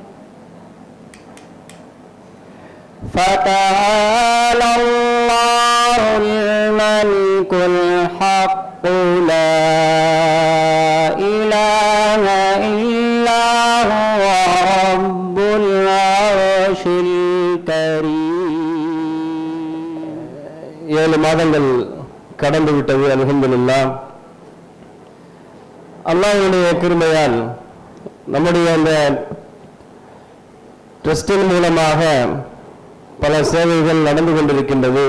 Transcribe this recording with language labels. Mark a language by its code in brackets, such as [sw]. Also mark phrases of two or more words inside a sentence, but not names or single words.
[ar] فتعالى الله الملك الحق لا إله إلا هو رب العرش الكريم. [ta] 7 மாதங்கள் கடந்து விட்டது. அல்ஹம்துலில்லாஹ். அல்லாஹ்வுடைய கிருபையால் நம்முடைய அந்த ட்ரஸ்டின் மூலமாக பல சேவைகள் நடந்து கொண்டிருக்கின்றது.